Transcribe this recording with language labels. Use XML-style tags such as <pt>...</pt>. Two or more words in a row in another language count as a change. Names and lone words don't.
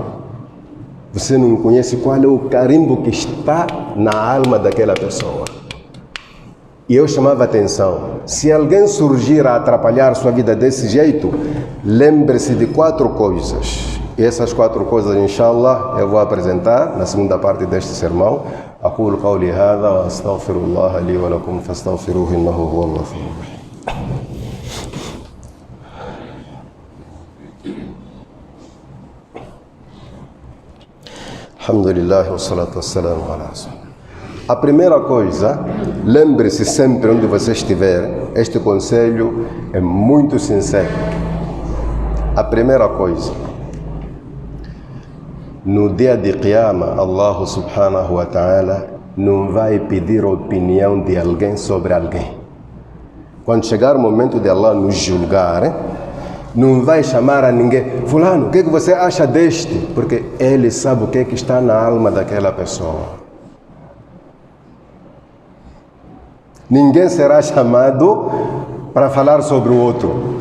<pt>Você não conhece qual é o carimbo que está na alma daquela pessoa. E eu chamava a atenção. Se alguém surgir a atrapalhar sua vida desse jeito, lembre-se de 4 coisas. E essas 4 coisas, inshallah, eu vou apresentar na segunda parte deste sermão.</pt> <ar>أقول قولي هذا وأستغفر الله لي ولكم فاستغفروه إنه هو الغفور الرحيم. الحمد لله والصلاة والسلام على رسول الله.</ar> <pt>A primeira coisa, lembre-se sempre onde você estiver, este conselho é muito sincero. A primeira coisa, no dia de Qiyamah,</pt> <ar>الله سبحانه وتعالى</ar> <pt>não vai pedir opinião de alguém sobre alguém. Quando chegar o momento de Allah nos julgar, não vai chamar a ninguém: fulano, o que você acha deste? Porque ele sabe o que está na alma daquela pessoa. Ninguém será chamado para falar sobre o outro.</pt>